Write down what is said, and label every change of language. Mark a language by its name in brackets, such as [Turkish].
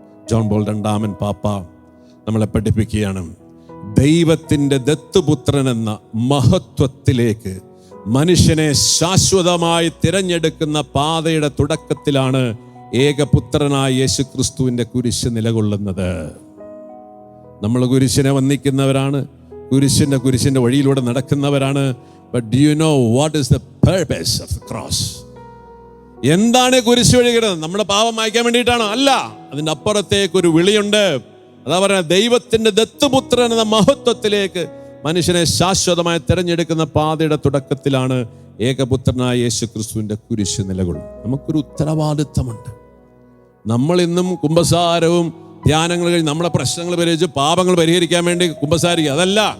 [Malayalam] John Paul II പാപ്പ നമ്മളെ പഠിപ്പിക്കുകയാണ്, ദൈവത്തിൻ്റെ ദത്തുപുത്രൻ എന്ന മഹത്വത്തിലേക്ക് മനുഷ്യനെ ശാശ്വതമായി തിരഞ്ഞെടുക്കുന്ന പാതയുടെ തുടക്കത്തിലാണ് ഏകപുത്രനായ യേശുക്രിസ്തുവിന്റെ കുരിശ് നിലകൊള്ളുന്നത്. നമ്മൾ കുരിശിനെ വന്ദിക്കുന്നവരാണ്, കുരിശിന്റെ വഴിയിലൂടെ നടക്കുന്നവരാണ്. [English] But do you know what is the purpose of the cross? [Malayalam] എന്താണ് കുരിശ് വഴിക്കുന്നത്? നമ്മുടെ പാപം മായ്ക്കാൻ വേണ്ടിയിട്ടാണോ? അല്ല, അതിൻ്റെ അപ്പുറത്തേക്ക് ഒരു വിളിയുണ്ട്. അതാ പറയുന്നത്, ദൈവത്തിന്റെ ദത്തുപുത്രൻ എന്ന മഹത്വത്തിലേക്ക് മനുഷ്യനെ ശാശ്വതമായി തിരഞ്ഞെടുക്കുന്ന പാതയുടെ തുടക്കത്തിലാണ് ഏകപുത്രനായ യേശുക്രിസ്തുവിന്റെ കുരിശ് നിലകൊള്ളും. നമുക്കൊരു ഉത്തരവാദിത്തമുണ്ട്. നമ്മൾ ഇന്നും കുമ്പസാരവും ധ്യാനങ്ങൾ കഴിഞ്ഞ് നമ്മുടെ പ്രശ്നങ്ങൾ പരിഹരിച്ച് പാപങ്ങൾ പരിഹരിക്കാൻ വേണ്ടി കുമ്പസാരിക്കുക, അതല്ല.